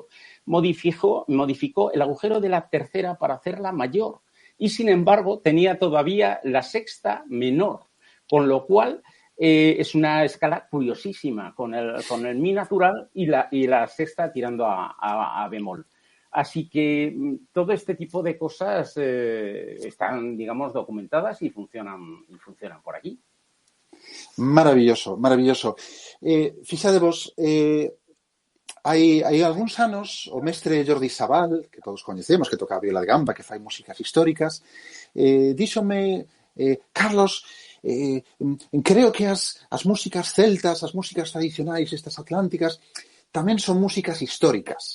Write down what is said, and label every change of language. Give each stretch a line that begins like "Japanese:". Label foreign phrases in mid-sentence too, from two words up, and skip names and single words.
Spanish: Modificó el agujero de la tercera para hacerla mayor y, sin embargo, tenía todavía la sexta menor, con lo cual es una escala curiosísima, con el mi natural y la sexta tirando a bemol. Así que todo este tipo de cosas están, digamos, documentadas y funcionan por aquí.
Galician: Maravilloso, maravilloso. Fixadevos, hai algúns anos o mestre Jordi Sabal, que todos coñecemos, que toca a viola de gamba, que fai músicas históricas, díxome, Carlos, creo que as músicas celtas, as músicas tradicionais, estas atlánticas, tamén son músicas históricas.